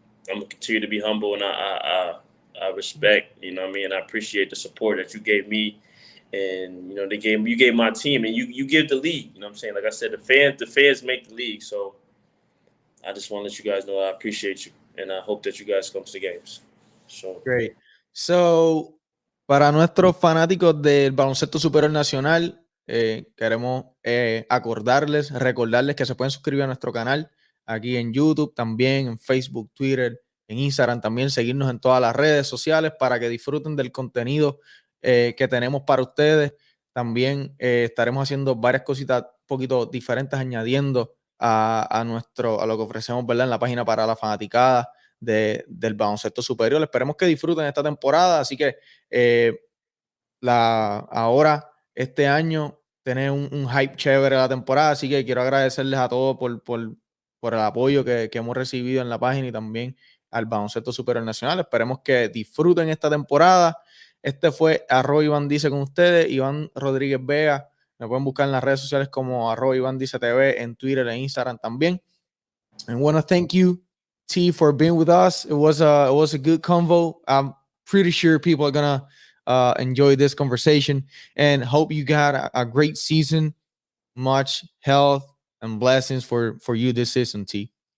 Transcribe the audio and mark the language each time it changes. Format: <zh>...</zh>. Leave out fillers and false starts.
<en>I'm gonna continue to be humble, and I respect. You know what I mean? I appreciate the support that you gave me, and you know you gave my team, and you give the league. You know what I'm saying? Like I said, the fans make the league. So I just want to let you guys know I appreciate you, and I hope that you guys come to the games. So great.</en> <es>So, para nuestros fanáticos del baloncesto superior nacional, queremos recordarles que se pueden suscribir a nuestro canal aquí en YouTube, también en Facebook, Twitter, en Instagram, también seguirnos en todas las redes sociales para que disfruten del contenido que tenemos para ustedes. También estaremos haciendo varias cositas un poquito diferentes, añadiendo a lo que ofrecemos, ¿verdad?, en la página para la fanaticada del baloncesto superior. Esperemos que disfruten esta temporada, así que ahora este año tener un hype chévere la temporada, así que quiero agradecerles a todos por el apoyo que hemos recibido en la página y también al baloncesto superior nacional. Esperemos que disfruten esta temporada. Este fue @Iván Dice con ustedes, Iván Rodríguez Vega. Me pueden buscar en las redes sociales como @Iván Dice TV, en Twitter e Instagram también.</es> <en>And want to thank you, T, for being with us. It was a good convo. I'm pretty sure people are gonna enjoy this conversation, and hope you got a great season. Much health and blessings for you this season, T.</en>